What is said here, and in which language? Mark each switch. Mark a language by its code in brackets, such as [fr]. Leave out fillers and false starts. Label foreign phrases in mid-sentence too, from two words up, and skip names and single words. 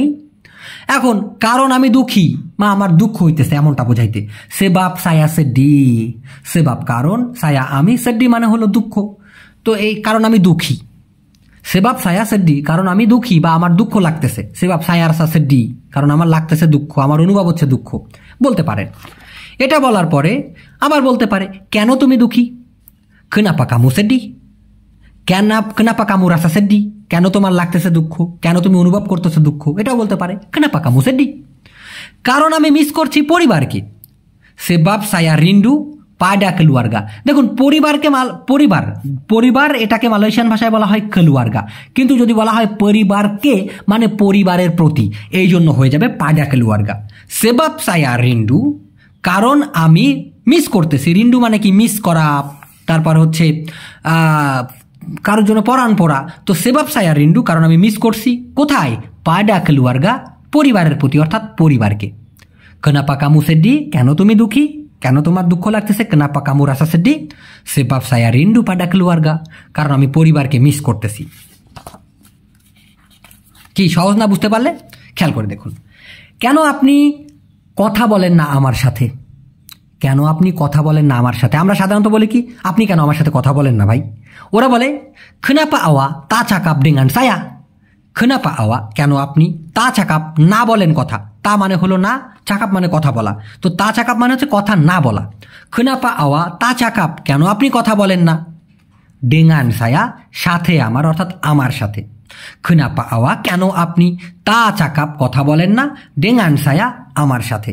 [bn] এখন কারণ আমি দুঃখী বা আমার দুঃখ হইতেছে এমনটা বোঝাইতে [ms] sebab saya sedih, [bn] সেবাব কারণ, সায়া আমি, সেড্ডি মানে হলো দুঃখ। তো এই কারণ আমি দুঃখী, [ms] sebab saya sedih [bn] কারণ আমি দুঃখী বা আমার দুঃখ লাগতেছে। [ms] sebab sayar sa sedih [bn] কারণ আমার লাগতেছে দুঃখ, আমার অনুভব হচ্ছে দুঃখ বলতে পারেন। এটা বলার পরে আবার বলতে পারে কেন তুমি দুঃখী? [ms] kenapa kamu sedih, kenapa kamu rasa sedih [bn] কেন তোমার লাগতেছে দুঃখ, কেন তুমি অনুভব করতেছো দুঃখ, এটাও বলতে পারে [ms] kenapa kamu sedih [bn] কারণ আমি মিস করছি পরিবারকে। [ms] sebab saya rindu pada keluarga। [bn] দেখুন পরিবারকে পরিবার এটাকে মালয়েশিয়ান ভাষায় বলা হয় keluarga, কিন্তু যদি বলা হয় পরিবারকে মানে পরিবারের প্রতি, এই জন্য হয়ে যাবে [ms] pada keluarga। sebab saya rindu [bn] কারণ আমি মিস করতেছি। রিন্ডু মানে কি? মিস করা, তারপর হচ্ছে কারোর জন্য পরাণ পড়া। তো [ms] sebab saya rindu [bn] কারণ আমি মিস করছি কোথায়? [ms] pada keluarga [bn] পরিবারের প্রতি অর্থাৎ পরিবারকে। [ms] kenapa kamu sedih [bn] কেন তুমি দুঃখী, কেন তোমার দুঃখ লাগতেছে? [ms] kenapa kamu rasa sedih sebab saya rindu pada keluarga [bn] কারণ আমি পরিবারকে মিস করতেছি। কি সহজ না? বুঝতে পারলে? খেয়াল করে দেখুন। কেন আপনি কথা বলেন না আমার সাথে? কেন আপনি কথা বলেন না আমার সাথে? আমরা সাধারণত বলি কি, আপনি কেন আমার সাথে কথা বলেন না ভাই? ওরা বলে [ms] kenapa awak tak cakap dengan saya। kenapa awak [bn] কেন আপনি [ms] tak cakap [bn] না বলেন কথা, তা মানে হলো না, চাকাপ মানে কথা বলা। তো [ms] tak cakap [bn] মানে হচ্ছে কথা না বলা। [ms] kenapa awak tak cakap, [bn] কেন আপনি কথা বলেন না? [ms] dengan saya [bn] সাথে আমার, অর্থাৎ আমার সাথে। [ms] kenapa awak [bn] কেন আপনি [ms] tak cakap [bn] কথা বলেন না, [ms] dengan saya [bn] আমার সাথে।